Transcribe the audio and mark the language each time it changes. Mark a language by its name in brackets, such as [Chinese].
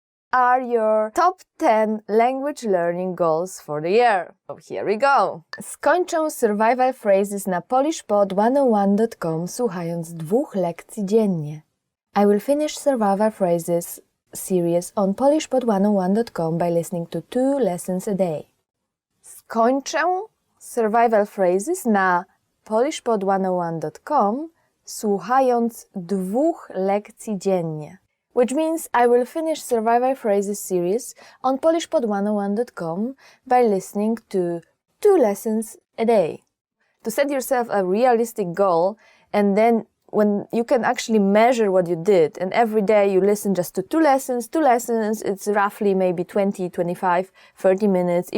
[English] Are your top 10 language learning goals for the year? So here we go. [Polish] Skończę [English] survival phrases [Polish] na polishpod101.com słuchając 2 lekcji dziennie. [English] I will finish survival phrases series on polishpod101.com by listening to 2 lessons a day. [Polish] Skończę [English] survival phrases [Polish] na polishpod101.com słuchając 2 lekcji dziennie. [English] Which means I will finish survival phrases series on polishpod101.com by listening to 2 lessons a day. To set yourself a realistic goal, and then when you can actually measure what you did, and every day you listen just to 2 lessons, it's roughly maybe 20, 25, 30 minutes.